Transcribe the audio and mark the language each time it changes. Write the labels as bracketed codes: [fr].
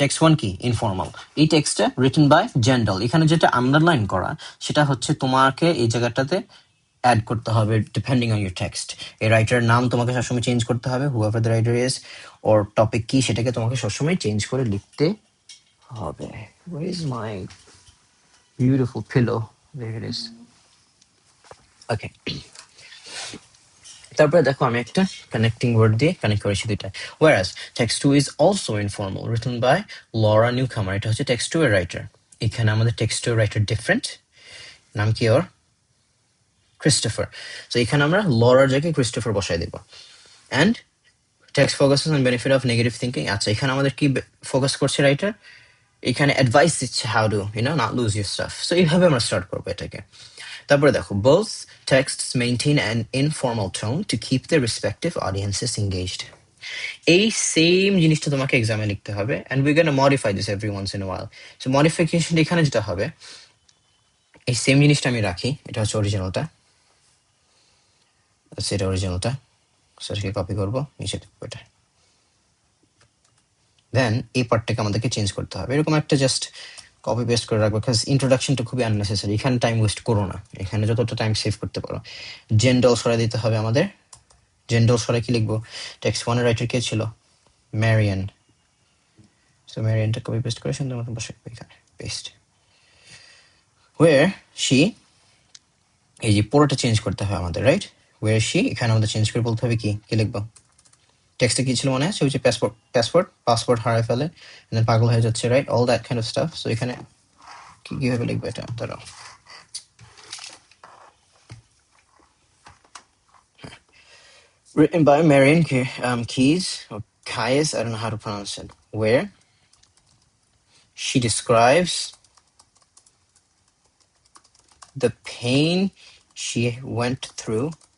[bn] Text 1 কি informal, এই টেক্সটটা রিটেন বাই জেন্ডাল। এখানে যেটা আন্ডারলাইন করা সেটা হচ্ছে তোমাকে এই জায়গাটাতে অ্যাড করতে হবে [en] Depending on your text. [bn] এই রাইটারের নাম তোমাকে সবসময় চেঞ্জ করতে হবে, [en] however the writer is, [bn] or topic কি সেটাকে তোমাকে সবসময় চেঞ্জ করে লিখতে হবে। [en] Where is my beautiful pillow? There it is. Okay. [bn] তারপরে দেখো আমি একটা কানেক্টিং ওয়ার্ড দিয়ে কানেক্ট করেছি দুইটা। [en] Whereas text 2 is also informal, written by Laura Newcomer. [bn] এটা হচ্ছে text 2 এর রাইটার। এখানে আমাদের text 2 এর রাইটার ডিফারেন্ট, নাম কি ওর? ক্রিস্টোফার। [en] so [bn] এখানে আমরা লরার জায়গায় ক্রিস্টোফার বসাই দেব। [en] And text focuses on benefit of negative thinking. [bn] আচ্ছা, এখানে আমাদের কি ফোকাস করছে রাইটার? এখানে অ্যাডভাইস দিচ্ছে [en] How to not lose your stuff. [bn] So এইভাবে আমরা স্টার্ট করবো এটাকে। তারপরে দেখো, [en] both texts maintain an informal tone to keep their respective audiences engaged. [bn] এই সেম জিনিসটা তোমাকে এক্সামে লিখতে হবে, [en] and we're going to modify this every once in a while. [bn] So modification এখানে যেটা হবে, এই সেম জিনিসটা আমি রাখি, এটা হচ্ছে অরিজিনালটা, এটা অরিজিনালটা, সেটাকে কপি করবো, নিচে দেবো এটা। দেন এই পার্টটাকে আমাদেরকে চেঞ্জ করতে হবে, এরকম একটা জাস্ট কপি পেস্ট করে রাখবো, বিকজ ইন্ট্রোডাকশনটা খুবই আননেসেসারি। এখানে টাইম ওয়েস্ট করো না, এখানে যতটা টাইম সেভ করতে পারো। জেন্ডাল সরাই দিতে হবে আমাদের। জেন্ডাল সরাই কি লিখবো? টেক্সট 1 এর রাইটার কে ছিল? ম্যারিয়ান। সো ম্যারিয়ানটা কপি পেস্ট করে সুন্দর মতো বসে এখানে পেস্ট। ওয়ের শি, এই যে পুরোটা চেঞ্জ করতে হবে আমাদের, রাইট? ওয়ের শি, এখানে আমাদের চেঞ্জ করে বলতে হবে কি কি লিখবো? টেক্সটে কি ছিল মনে আছে? ওই যে পাসপোর্ট হারায় ফেলে, পাগল হয়ে যাচ্ছে, right? [en] All that kind of stuff. So [bn] এখানে কিভাবে লিখবো এটা? [en] দাঁড়াও, written by Marion Keyes, or Keyes, I don't know how to pronounce it, where she describes the pain she went through,